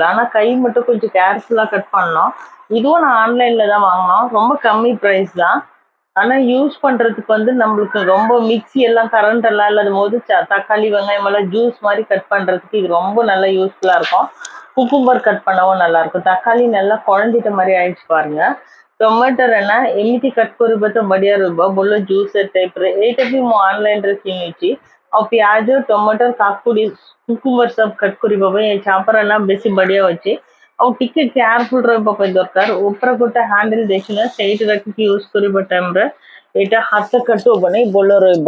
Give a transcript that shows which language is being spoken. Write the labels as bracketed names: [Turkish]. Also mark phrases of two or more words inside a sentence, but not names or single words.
[Tamil] ஆனா கை மட்டும் கொஞ்சம் கேர்ஃபுல்லா கட் பண்ணணும்। இதுவும் நான் ஆன்லைன்ல தான் வாங்கினோம், ரொம்ப கம்மி ப்ரைஸ் தான்। ஆனா யூஸ் பண்றதுக்கு வந்து நம்மளுக்கு ரொம்ப மிக்ஸி எல்லாம் கரண்ட் எல்லாம் இல்லாத போது தக்காளி வெங்காயம் எல்லாம் ஜூஸ் மாதிரி கட் பண்றதுக்கு இது ரொம்ப நல்லா யூஸ்ஃபுல்லா இருக்கும்। குக்கும்பர் கட் பண்ணவும் நல்லா இருக்கும்। தக்காளி நல்லா குழஞ்சிட்ட மாதிரி ஆயிடுச்சு பாருங்க। [Odia] ଟମାଟୋ ନା ଏମିତି କଟ୍ କରିବା ତ ବଢିଆ ରହିବ, ଭଲ ଜୁସ୍ ଟାଇପ୍ରେ। ଏଇଟା ବି ମୁଁ ଅନଲାଇନ୍ରେ କିଣିଛି। ଆଉ ପିଆଜ, ଟମାଟୋ, କାକୁଡି, କୁକୁମ୍ବର ସବୁ କଟ୍ କରିବା ପାଇଁ ଏ ଚାପର ନା ବେଶୀ ବଢିଆ ଅଛି। ଆଉ ଟିକେ କେୟାରଫୁଲ ରହିବା ପାଇଁ ଦରକାର। ଉପରେ ଗୋଟେ ହ୍ୟାଣ୍ଡେଲ ଦେଖିନା ସେଇଠି ରଖିକି ୟୁଜ କରିବା ଟାଇମରେ ଏଇଟା ହାତ କାଟୁ ହବନି, ଭଲ ରହିବ।